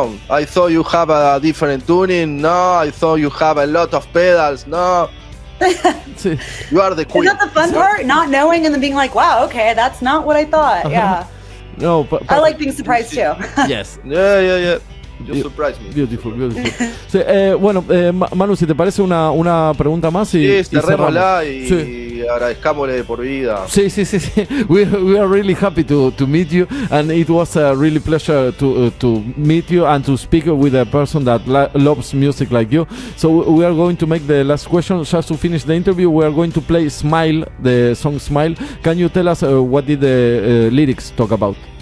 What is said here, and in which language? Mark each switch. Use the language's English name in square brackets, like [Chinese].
[English] I thought you have a different tuning. No, I thought you have a lot of pedals. No. You are the queen. Isn't that the fun part? Not knowing and then being like, wow, okay, that's not what I thought. Yeah. No, but I like being surprised too. Yes. Yeah. You surprised me. Beautiful. [Spanish] Sí, bueno, Manu, si te parece una pregunta más y cerrémosla y agradezcámosle por vida. Sí. [English] We are really happy to meet you, and it was a really pleasure to meet you and to speak with a person that loves music like you. So we are going to make the last question. Just to finish the interview, we are going to play Smile, the song Smile. Can you tell us what did the lyrics talk about?